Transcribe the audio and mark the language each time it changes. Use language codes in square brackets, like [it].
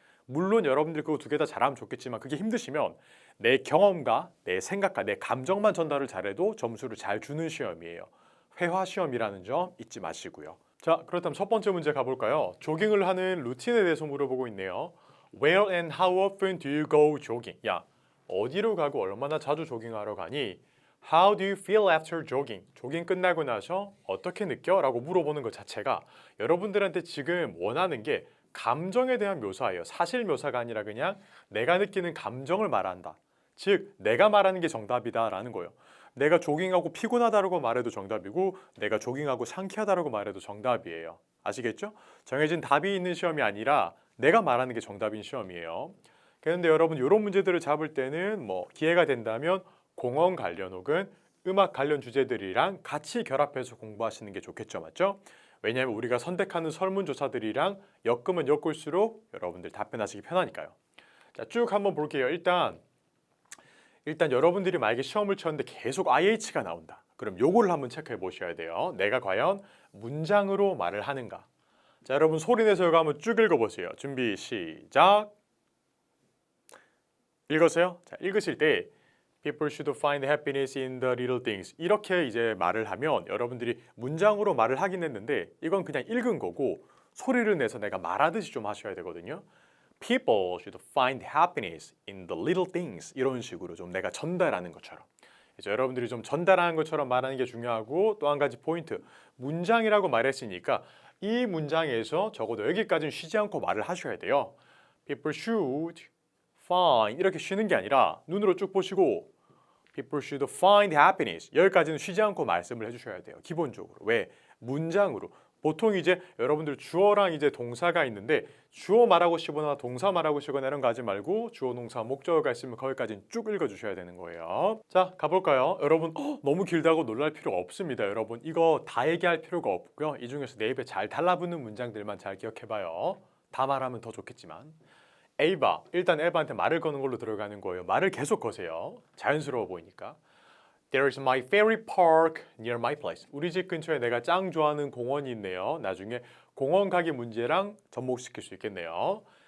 [ko] 물론 여러분들 그거 2개 다 잘하면 좋겠지만 그게 힘드시면 내 경험과 내 생각과 내 감정만 전달을 잘해도 점수를 잘 주는 시험이에요. 회화 시험이라는 점 잊지 마시고요. 자, 그렇다면 첫 번째 문제 가볼까요? 조깅을 하는 루틴에 대해서 물어보고 있네요. [en] Where and how often do you go jogging? [ko] 야, 어디로 가고 얼마나 자주 조깅하러 가니? [en] How do you feel after jogging? [ko] 조깅 끝나고 나서 어떻게 느껴? 라고 물어보는 것 자체가 여러분들한테 지금 원하는 게 감정에 대한 묘사예요. 사실 묘사가 아니라 그냥 내가 느끼는 감정을 말한다. 즉 내가 말하는 게 정답이다라는 거예요. 내가 조깅하고 피곤하다라고 말해도 정답이고 내가 조깅하고 상쾌하다라고 말해도 정답이에요. 아시겠죠? 정해진 답이 있는 시험이 아니라 내가 말하는 게 정답인 시험이에요. 그런데 여러분 이런 문제들을 잡을 때는 기회가 된다면 공원 관련 혹은 음악 관련 주제들이랑 같이 결합해서 공부하시는 게 좋겠죠. 맞죠? 왜냐하면 우리가 선택하는 설문조사들이랑 엮으면 엮을수록 여러분들 답변하시기 편하니까요. 자, 쭉 한번 볼게요. 일단 여러분들이 만약에 시험을 쳤는데 계속 IH가 나온다. 그럼 요거를 한번 체크해 보셔야 돼요. 내가 과연 문장으로 말을 하는가. 자, 여러분 소리내서 이거 한번 쭉 읽어보세요. 준비 시작. 읽었어요? 자, 읽으실 때 [en] People should find happiness in the little things. [ko] 이렇게 이제 말을 하면 여러분들이 문장으로 말을 하긴 했는데 이건 그냥 읽은 거고 소리를 내서 내가 말하듯이 좀 하셔야 되거든요. [en] People should find happiness in the little things. [ko] 이런 식으로 좀 내가 전달하는 것처럼. 이제 여러분들이 좀 전달하는 것처럼 말하는 게 중요하고, 또 한 가지 포인트. 문장이라고 말했으니까 이 문장에서 적어도 여기까지는 쉬지 않고 말을 하셔야 돼요. [en] People should find [ko] 이렇게 쉬는 게 아니라 눈으로 쭉 보시고 [en] People should find happiness [ko] 여기까지는 쉬지 않고 말씀을 해주셔야 돼요. 기본적으로. 왜? 문장으로 보통 이제 여러분들 주어랑 이제 동사가 있는데 주어 말하고 싶거나 동사 말하고 싶거나 이런 거 하지 말고 주어, 동사, 목적어가 있으면 거기까지는 쭉 읽어주셔야 되는 거예요. 자, 가볼까요? 여러분 너무 길다고 놀랄 필요가 없습니다. 여러분 이거 다 얘기할 필요가 없고요. 이 중에서 내 입에 잘 달라붙는 문장들만 잘 기억해봐요. 다 말하면 더 좋겠지만. 에이바, 일단 에바한테 말을 거는 걸로 들어가는 거예요. 말을 계속 거세요. 자연스러워 보이니까. [en] There's my favorite park near my place. [ko] 우리 집 근처에 내가 짱 좋아하는 공원이 있네요. 나중에 공원 가기 문제랑 접목시킬 수 있겠네요.